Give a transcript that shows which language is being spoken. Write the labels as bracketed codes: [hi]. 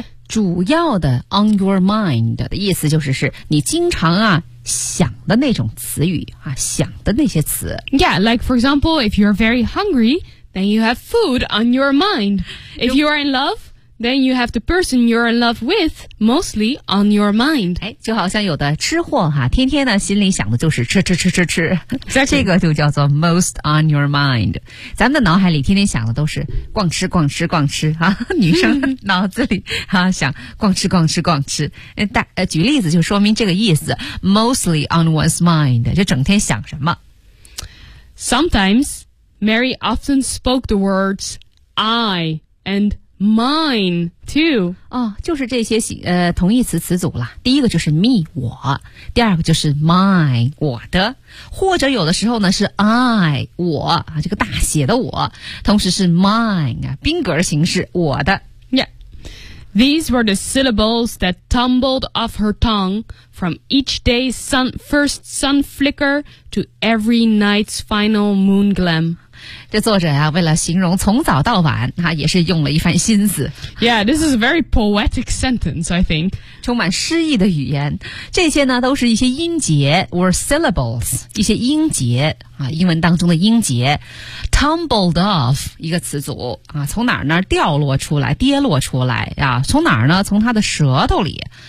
[zh] 主要的 [en] on your mind [zh] 的意思就是是你经常啊想的那种词语啊，想的那些词。 [en] Yeah, like, for example, if you're very hungry, then you have food on your mind. If you are in love... Then you have the person you're in love with mostly on your mind. [zh] 哎，就好像有的吃货哈，天天呢心里想的就是吃吃吃吃吃， [en] exactly. [zh] 这个就叫做 [en] most on your mind. [zh] 咱们的脑海里天天想的都是逛吃逛吃逛吃啊，女生脑子里啊想逛吃逛吃逛吃。举例子就说明这个意思 ， [en] mostly on one's mind， [zh] 就整天想什么。 [en] Sometimes Mary often spoke the words I and. Mine too. [zh] 哦，就是这些同义词词组了。第一个就是 me 我，第二个就是 mine 我的，或者有的时候呢是 I 我啊，这个大写的我，同时是 mine 啊，宾格形式我的。 [en] Yeah, these were the syllables that tumbled off her tongue from each day's first sun flicker to every night's final moon gleam. [zh] 这作者啊为了形容从早到晚啊也是用了一番心思。 [en] Yeah, this is a very poetic sentence, I think. [zh] 充满诗意的语言。这些呢都是一些音节 , [en] were syllables, [zh] 一些音节啊英文当中的音节。 [en] Tumbled off, [zh] 一个词组啊从哪儿呢掉落出来跌落出来啊从哪儿呢从他的舌头里。